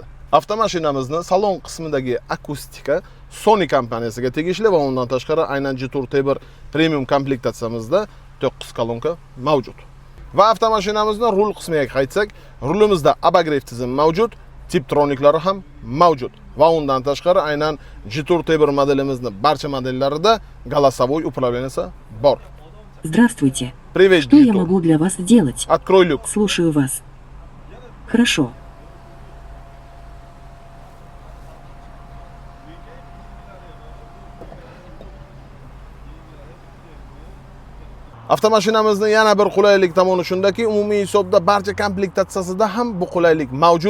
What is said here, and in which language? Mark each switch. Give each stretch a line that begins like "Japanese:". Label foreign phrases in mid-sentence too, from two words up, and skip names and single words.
Uzbek: Avtomashinamizning salon qismidagi akustika Sony kompaniyasiga tegishli va undan tashqari aynan G-Tour T1 premium komplektatsiyamizda 9 kolonka mavjud. Va avtomashinamizning rul qismiga qaytsak, rulimizda abagrev tizimi mavjud, tiptroniklari ham mavjud. Va undan tashqari aynan G-Tour T1 modelimizning barcha modellarida
Russian: голосовой управление
Uzbek: bor.
Russian: Здравствуйте. Привет, Что я G-Tour. могу для вас сделать? Открой люк. Слушаю вас. Хорошо.
Uzbek: Avtomashinamizning yana bir qulaylik tomoni shundaki, umumiy hisobda barcha komplektatsiyasida ham bu qulaylik mavjud.